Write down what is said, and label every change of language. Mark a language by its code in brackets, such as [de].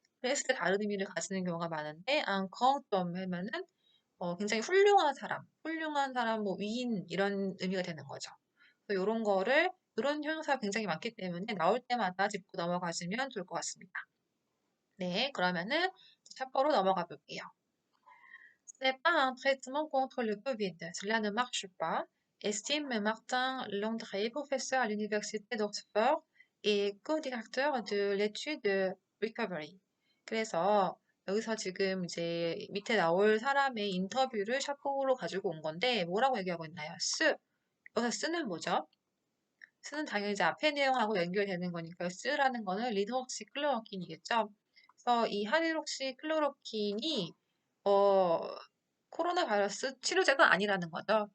[ko] 그랬을 때 다른 의미를 가지는 경우가 많은데 안 그엉 좀 하면은 굉장히 훌륭한 사람, 뭐 위인 이런 의미가 되는 거죠. 그래서 요런 거를 이런 형용사가 굉장히 많기 때문에 나올 때마다 짚고 넘어가시면 좋을 것 같습니다. 네, 그러면은 챕터로 넘어가 볼게요. [fr] Ce n'est pas un traitement contre le Covid. Cela ne marche pas, estime Martin Landré, professeur à l'université d'Oxford et co-directeur de l'étude Recovery. [ko] 그래서 여기서 지금 이제 밑에 나올 사람의 인터뷰를 샤프로 가지고 온 건데 뭐라고 얘기하고 있나요? 여기서 쓰는 뭐죠? 쓰는 당연히 이제 앞에 내용하고 연결되는 거니까 쓰라는 거는 리드옥시클로로킨이겠죠. 그래서 이 하이드록시클로로킨이 어, 코로나 바이러스 치료제가 아니라는 거죠.